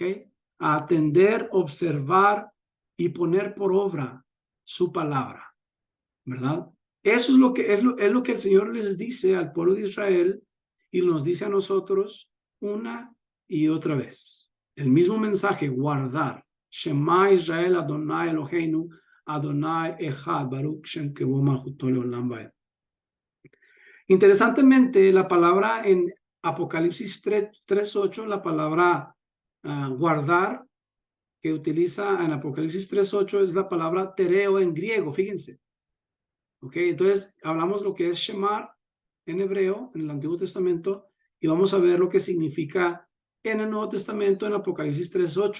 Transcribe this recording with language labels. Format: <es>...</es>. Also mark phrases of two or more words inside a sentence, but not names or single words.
<es>A atender, observar y poner por obra su palabra. ¿Verdad? Eso es lo que es lo que el Señor les dice al pueblo de Israel y nos dice a nosotros una y otra vez. El mismo mensaje, guardar.</es> <he>שמע ישראל ה' אלהינו ה' אחד ברוך שם כבוד מלכותו לעולם ועד.</he> <es>Interesantemente, la palabra en Apocalipsis 3:8, la palabra guardar que utiliza en Apocalipsis 3:8 es la palabra tereo en griego, fíjense. Ok, entonces hablamos lo que es Shemar en hebreo, en el Antiguo Testamento, y vamos a ver lo que significa en el Nuevo Testamento, en Apocalipsis 3:8.</es>